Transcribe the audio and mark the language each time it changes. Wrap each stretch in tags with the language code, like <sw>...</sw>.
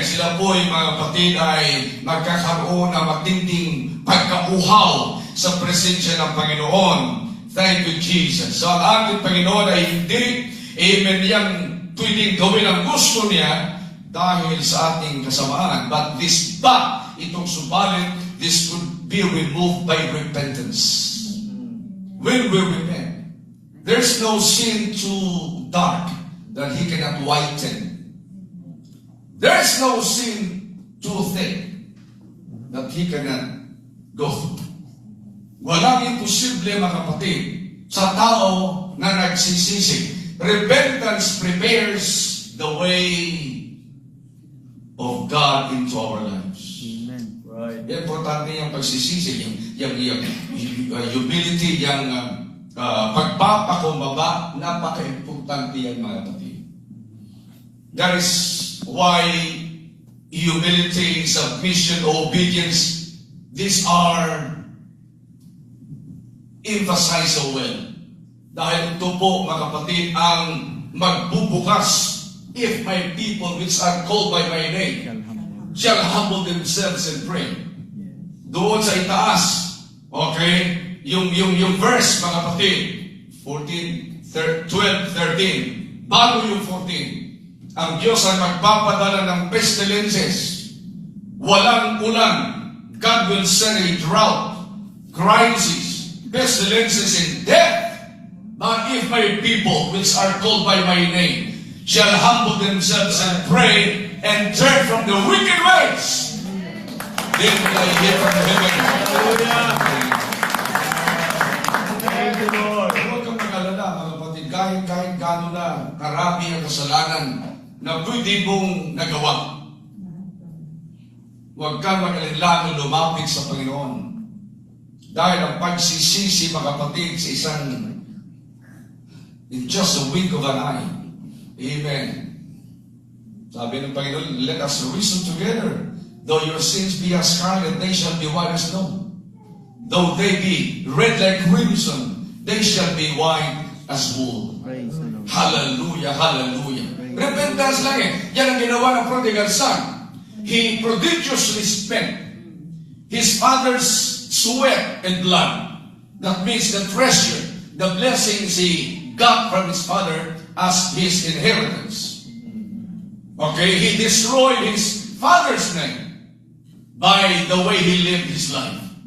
<tl>Sila po ay mga kapatid ay magkakaroon ng matinding pagkauhaw sa presensya ng Panginoon.</tl> <en>Thank you, Jesus.</en> <tl>So, ang ating Panginoon ay hindi, amen, yang pwedeng gawin ang gusto niya dahil sa ating kasamaan.</tl> <en>But</en> <tl>itong subalit,</tl> <en>this could be removed by repentance. When we repent, there's no sin too dark that He cannot whiten. There's no sin too thick that he cannot go.</en> <tl>Walang imposible, mga kapatid, sa tao na nagsisisi.</tl> <en>Repentance prepares the way of God into our lives. Right.</en> <tl>Importante yung pagsisisi, yung humility, yung pagpapakumbaba, napaka-importante yan, mga kapatid.</tl> <en>That is why humility, submission, obedience, these are emphasized so well.</en> <tl>Dahil ito po, mga kapatid, ang magbubukas.</tl> <en>If my people which are called by my name shall humble themselves and pray.</en> <tl>Doon sa itaas, okay, yung verse, mga kapatid, 12, 13, bago yung 14, ang Diyos ay magpapadala ng pestilences, walang ulan,</tl> <en>God will send a drought, crisis, pestilences, and death. But if my people, which are called by my name, shall humble themselves and pray and turn from the wicked ways, then will I hear from heaven. Thank you, Lord.</en> <tl>Huwag kang mag-alala, mga kapatid, kahit gano'n na karami ang kasalanan na pwede mong nagawa. Huwag kang mag-alala lumapit sa Panginoon. Dahil ang pagsisisi, mga kapatid, sa isang</tl> <en>in just a wink of an eye. Amen.</en> <tl>Sabi ng Panginoon,</tl> <en>let us reason together. Though your sins be as scarlet, they shall be white as snow. Though they be red like crimson, they shall be white as wool.</en> <tl>Hallelujah, hallelujah. Repentance lang eh. Yan ang ginawa ng prodigal son.</tl> <en>He prodigiously spent his father's sweat and blood. That means the treasure, the blessings he got from his father as his inheritance. Okay, he destroyed his father's name by the way he lived his life.</en>